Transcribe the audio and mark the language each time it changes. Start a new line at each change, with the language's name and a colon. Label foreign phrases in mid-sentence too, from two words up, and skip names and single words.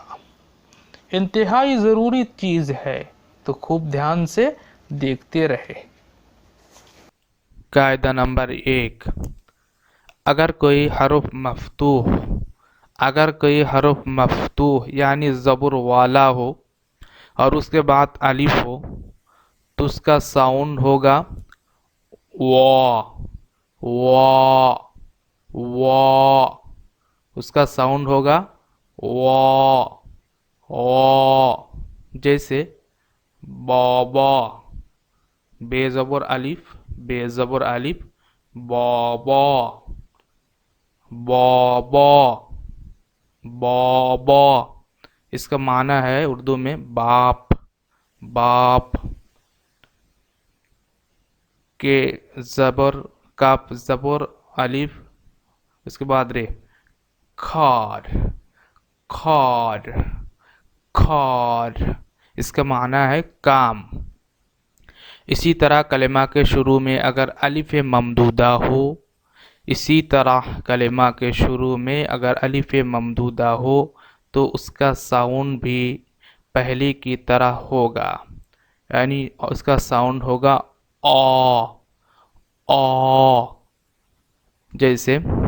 Urdu: انتہائی ضروری چیز ہے، تو خوب دھیان سے دیکھتے رہے. قاعدہ نمبر 1، اگر کوئی حرف مفتوح یعنی زبر والا ہو اور اس کے بعد الف ہو, تو اس کا ساؤنڈ ہوگا وا وا وا، اس کا ساؤنڈ ہوگا وا وا، جیسے بابا، بے زبر الف، بے زبر الف، بابا بابا بابا، اس کا معنی ہے اردو میں باپ باپ، کے زبر کاف زبر الف، اس کے بعد رے، کھار کھار کھار، اس کا معنی ہے کام۔ اسی طرح کلمہ کے شروع میں اگر الف ممدودہ ہو، اسی طرح کلمہ کے شروع میں اگر الف ممدودہ ہو تو اس کا ساؤنڈ بھی پہلے کی طرح ہوگا، یعنی اس کا ساؤنڈ ہوگا آ آ، جیسے